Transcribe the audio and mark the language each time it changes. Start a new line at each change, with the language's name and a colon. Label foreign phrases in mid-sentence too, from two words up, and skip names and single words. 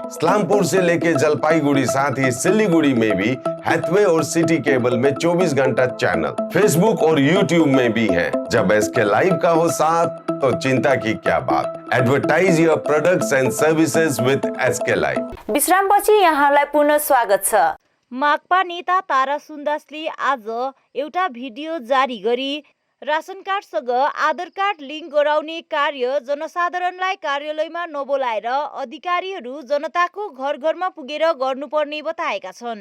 Hindi: इस्लामपुर से लेके जलपाईगुड़ी साथ ही सिलीगुड़ी में भी हैथवे और सिटी केबल में 24 घंटा चैनल, फेसबुक और यूट्यूब में भी है। जब SK लाइव का हो साथ तो चिंता की क्या बात।
English: advertise your products and services with SK Live.
Nepali: विश्रामपछि यहाँलाई पुनः स्वागत छ। माकपा नेता तारा सुन्दासले आज एउटा भिडियो जारी गरी रासन कार्डसँग आधार कार्ड लिङ्क गराउने कार्य जनसाधारणलाई कार्यालयमा नबोलाएर अधिकारीहरू जनताको घर घरमा पुगेर गर्नुपर्ने बताएका छन्।